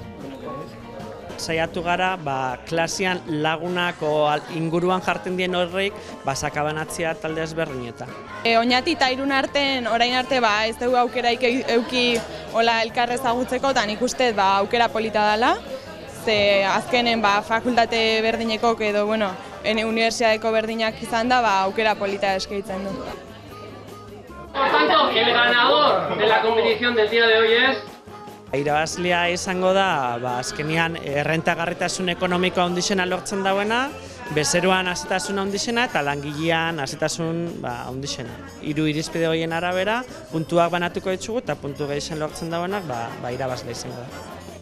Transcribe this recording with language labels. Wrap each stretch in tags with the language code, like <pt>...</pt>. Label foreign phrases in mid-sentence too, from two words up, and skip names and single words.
<eu>Saiatu gara, klasian lagunak inguruan jarten dien horreik, sakabanatzea talde ezberdinetan. Oñati eta Irun artean, orain arte, ez dugu aukeraik euki elkar ezagutzeko, eta nik uste aukera polita dela. Ze azkenen fakultate berdinekok edo, unibertsitateko berdinak izan da, aukera polita eskaintzen du.</eu> <es>Por tanto, el ganador de la competición del día de hoy es...</es> <eu>Irabazlea izango da, azkenean errentagarritasun ekonomikoa handixena lortzen dauena, bezeroan hazitasun handixena eta langilean hazitasun handixena. 3 irizpide horien arabera, puntuak banatuko ditugu eta puntu gehien lortzen dauenak irabazlea izango da.</eu>